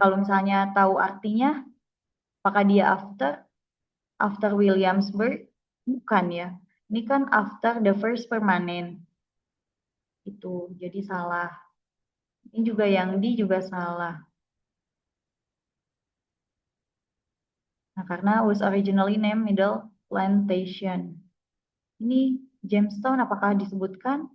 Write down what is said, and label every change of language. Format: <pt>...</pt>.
<id>Kalau misalnya tahu artinya, apakah dia after Williamsburg? Bukan ya. Ini kan after the first permanent. Itu jadi salah. Ini juga yang D juga salah.</id> <en>Nah, karena was originally named Middle Plantation.</en> <id>Ini Jamestown apakah disebutkan?</id>